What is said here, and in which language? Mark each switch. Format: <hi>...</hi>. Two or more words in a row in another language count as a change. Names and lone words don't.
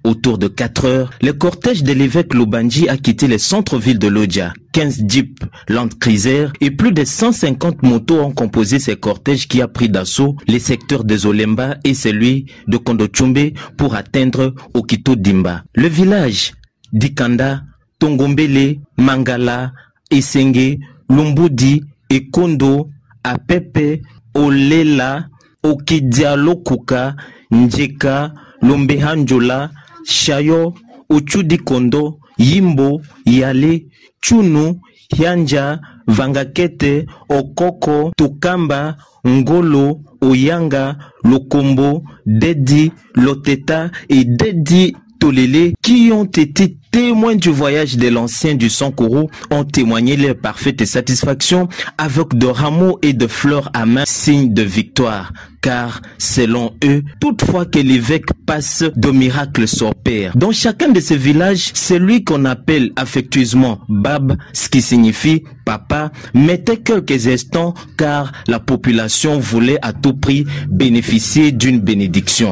<fr>Autour de 4 heures, le cortège de l'évêque Lubandji a quitté le centre-ville de Lodja. 15 jeeps Land Cruiser et plus de 150 motos ont composé ce cortège qui a pris d'assaut les secteurs de Zolemba et celui de Kondochumbe pour atteindre Okitodimba. Le village d'Ikanda, Tongombele, Mangala, Esenge, Lumbudi et Kondo, Apepe, Olela, Okidialokuka, Njeka, Lombehanjola, Shayo, Uchudi Kondo, Yimbo, Yale, Chunu, Hyanja, Vangakete, Okoko, Tukamba, Ngolo, Oyanga, Lokombo, Dedi, Loteta et Dedi Tolele qui ont été témoins du voyage de l'ancien du Sankuru ont témoigné leur parfaite satisfaction avec de rameaux et de fleurs à main, signe de victoire. Car, selon eux, toutefois que l'évêque passe, de miracles s'opèrent. Dans chacun de ces villages, celui qu'on appelle affectueusement Bab, ce qui signifie papa, mettait quelques instants car la population voulait à tout prix bénéficier d'une bénédiction.</fr>